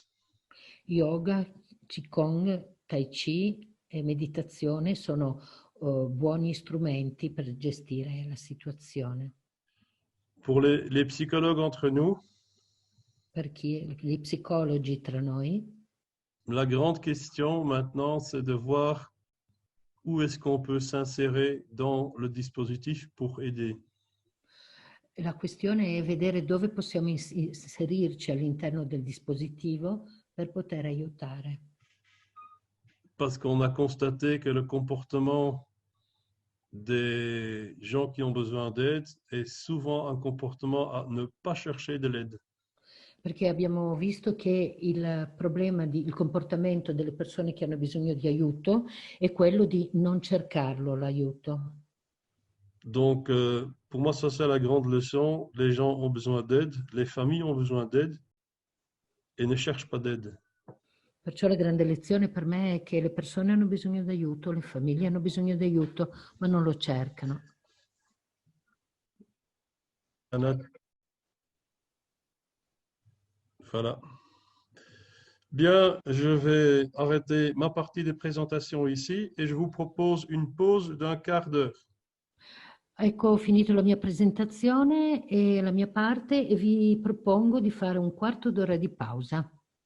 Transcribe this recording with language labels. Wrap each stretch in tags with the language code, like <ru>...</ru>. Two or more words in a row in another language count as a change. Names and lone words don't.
<it>Yoga, Qigong, Tai Chi e meditazione sono buoni strumenti per gestire la situazione.</it> <fr>Pour les psychologues entre nous,</fr> <it>Per gli psicologi tra noi,</it> <fr>la grande question maintenant, c'est de voir où est-ce qu'on peut s'insérer dans le dispositif pour aider.</fr> <it>la questione è vedere dove possiamo inserirci all'interno del dispositivo per poter aiutare.</it> <fr>Parce qu'on a constaté que le comportement des gens qui ont besoin d'aide est souvent un comportement à ne pas chercher de l'aide.</fr> <it>Perché abbiamo visto che il problema, il comportamento delle persone che hanno bisogno di aiuto è quello di non cercarlo, l'aiuto.</it> <fr>Donc, pour moi, ça c'est la grande leçon. Les gens ont besoin d'aide, les familles ont besoin d'aide et ne cherchent pas d'aide.</fr> <it>Perciò la grande lezione per me è che le persone hanno bisogno di aiuto, le famiglie hanno bisogno di aiuto, ma non lo cercano.</it> <fr>Voilà. Bien, je vais arrêter ma partie de présentation ici et je vous propose une pause d'un quart d'heure.</fr> <it>Ecco, ho finito la mia presentazione e la mia parte e vi propongo di fare un quarto d'ora di pausa.</it>